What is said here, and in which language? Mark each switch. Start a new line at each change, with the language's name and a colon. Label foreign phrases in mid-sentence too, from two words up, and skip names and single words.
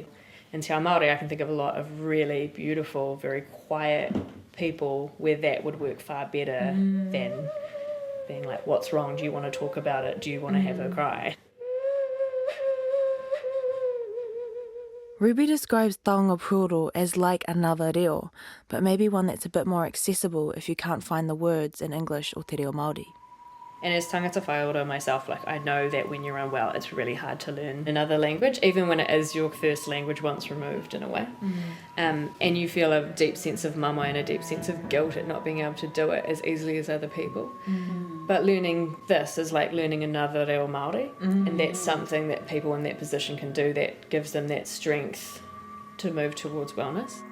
English: In
Māori: Te Ao Māori,
English: I can think of a lot of really beautiful, very quiet people where that would work far better than being like, what's wrong? Do you want to talk about it? Do you want to have a cry? Ruby describes
Māori: taonga Puoro
English: as like another reo, but maybe one that's a bit more accessible if you can't find the words in English or
Māori: te reo Māori.
English: And as
Māori: tangata whaiora
English: myself, like I know that when you're unwell, it's really hard to learn another language, even when it is your first language once removed in a way. And you feel a deep sense of mama and a deep sense of guilt at not being able to do it as easily as other people. But learning this is like learning another
Māori: reo Māori,
English: and that's something that people in that position can do that gives them that strength to move towards wellness.